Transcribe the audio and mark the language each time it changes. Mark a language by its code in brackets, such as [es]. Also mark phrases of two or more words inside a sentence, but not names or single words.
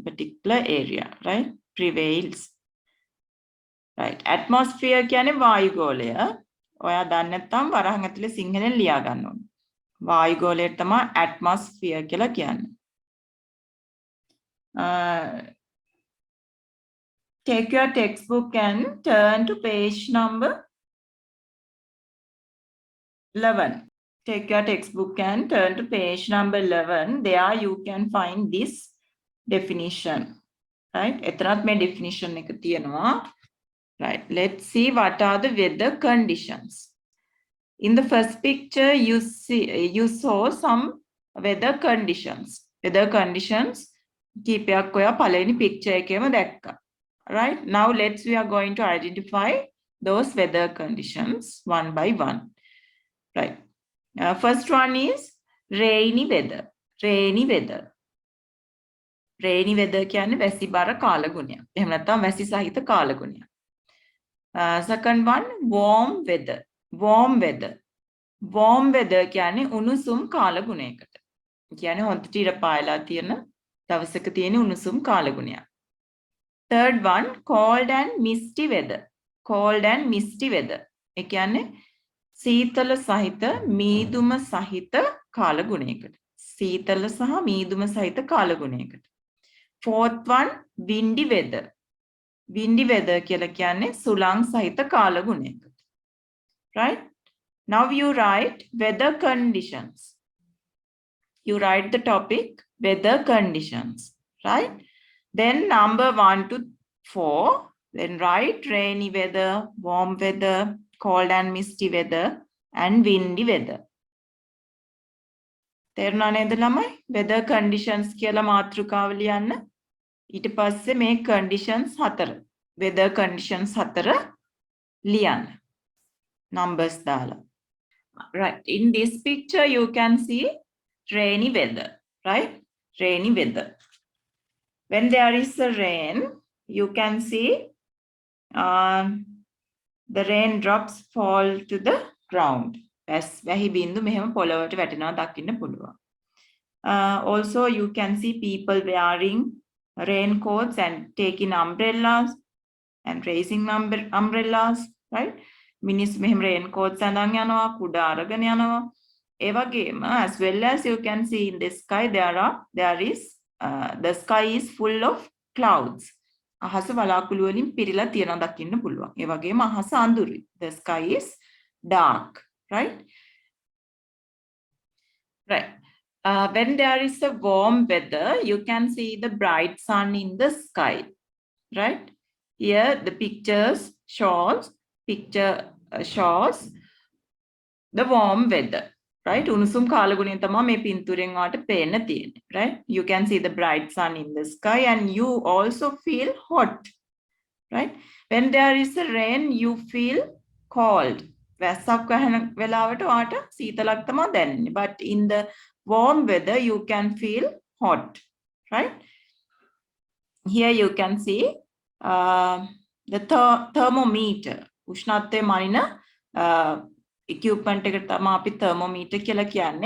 [en] particular area, right? prevails. right. [si] atmosphere කියන්නේ වායුගෝලය. ඔයා දන්නේ නැත්නම් වරහන් ඇතුලේ සිංහලෙන් ලියා ගන්න ඕනේ. වායුගෝලයට තමයි atmosphere කියලා කියන්නේ. [en] Take your textbook and turn to page number 11. Take your textbook and turn to page number 11. There you can find this definition. Right? [si] එතරම් මේ definition එක තියෙනවා. [en] Right. Let's see what are the weather conditions. In the first picture, you saw some weather conditions. Weather conditions [si] කීපයක් ඔයා පළවෙනි picture එකේම දැක්කා. [en] Right? Now we are going to identify those weather conditions one by one. Right. First one is rainy weather. Rainy weather. Rainy weather [si] කියන්නේ වැසිබර කාලගුණයක්. එහෙම නැත්නම් වැසි සහිත කාලගුණයක්. [en] Second one, warm weather. Warm weather. Warm weather [si] කියන්නේ උණුසුම් කාලගුණයකට. කියන්නේ හොඳට ඉර පායලා තියෙන දවසක තියෙන උණුසුම් කාලගුණයක්. [en] Third one, cold and misty weather. Cold and misty weather. [si] ඒ කියන්නේ සීතල සහිත මීදුම සහිත කාලගුණයකට. සීතල සහ මීදුම සහිත කාලගුණයකට. [en] Fourth one, windy weather. Windy weather [si] කියලා කියන්නේ සුළං සහිත කාලගුණයකට. [en] Right? Now you write weather conditions. You write the topic weather conditions. Right? Then number 1 to 4. Then write rainy weather, warm weather, cold and misty weather, and windy weather. [si] තේරුණා නේද ළමයි? [en] weather conditions [si] කියලා මාතෘකාව ලියන්න. ඊට පස්සේ මේ conditions 4. [en] weather conditions [si] 4 ලියන්න. numbers දාලා. [en] Right. In this picture you can see rainy weather. Right? Rainy weather. When there is a rain, you can see the raindrops fall to the ground. [si] වැහි බින්දු මෙහෙම පොළවට වැටෙනවා දකින්න පුළුවන්. [en] Also you can see people wearing raincoats and taking umbrellas and raising umbrellas, right? [si] මිනිස්සු මෙහෙම raincoats අඳන් යනවා, කුඩා අරගෙන යනවා. ඒ වගේම [en] as well as you can see in the sky the sky is full of clouds. [si] අහස වලාකුළු වලින් පිරීලා තියෙනවා දකින්න පුළුවන්. ඒ වගේම අහස අඳුරුයි. [en] The sky is dark, right? Right. When there is a warm weather, you can see the bright sun in the sky, right? Here the picture shows the warm weather, right? [si] උණුසුම් කාලගුණය තමයි මේ පින්තූරෙන් වාට පේන්න තියෙන්නේ, [en] right? You can see the bright sun in the sky and you also feel hot, right? When there is a rain, you feel cold. [si] වැස්සක් වහන වෙලාවට වාට සීතලක් තමයි දැනෙන්නේ. [en] But in the warm weather, you can feel hot, right? here you can see the thermometer. [si] උෂ්ණත්වය මනින equipment එකට තමයි අපි thermometer කියලා කියන්නේ.